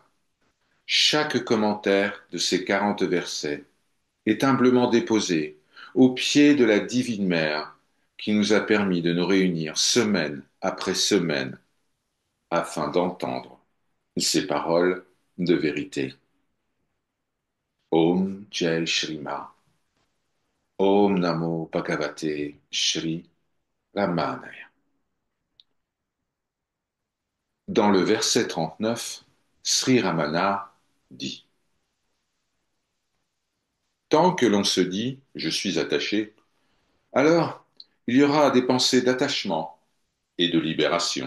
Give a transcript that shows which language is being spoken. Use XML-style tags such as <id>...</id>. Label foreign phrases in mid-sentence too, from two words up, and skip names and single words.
<fr>Chaque commentaire de ces 40 versets est humblement déposé au pied de la Divine Mère qui nous a permis de nous réunir semaine après semaine afin d'entendre ces paroles de vérité.</fr> <sa>Om Jai Shri Ma, Om Namo Bhagavate Shri Ramanaya.</sa> <fr>Dans le verset 39, Sri Ramana dit: Tant que l'on se dit je suis attaché, alors il y aura des pensées d'attachement et de libération.</fr>